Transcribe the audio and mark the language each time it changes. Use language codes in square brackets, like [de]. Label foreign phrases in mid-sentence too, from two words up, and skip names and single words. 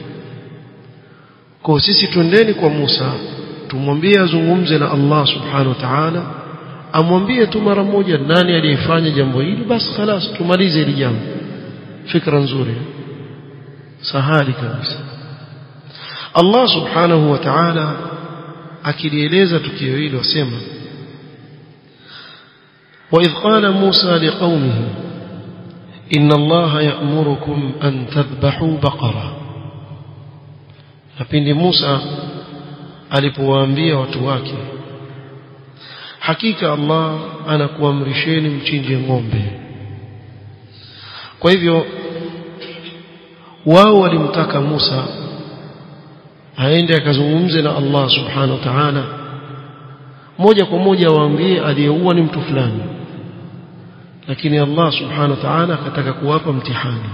[sw] Kwa sisi twendeni kwa Musa tumwambie azungumze na Allah [ar] سبحانه وتعالى, [sw] amwambie tu mara moja nani aliyefanya jambo hili, basi خلاص tumalize hili jambo. Fikra nzuri, sahali kabisa. Allah [ar] سبحانه وتعالى [sw] akilieleza tukio hilo wasema, [ar] وإذ قال موسى لقومه إن الله يأمركم أن تذبحوا بقرة. [sw] Lapindi Musa alipowaambia watu wake, hakika Allah anakuamrisheni mchinje ng'ombe. Kwa hivyo wao walimtaka Musa aende akazungumze na Allah [ar] سبحانه وتعالى [sw] moja kwa moja, waambie aliyeua ni mtu fulani, lakini Allah [ar] سبحانه وتعالى [sw] akataka kuwapa mtihani.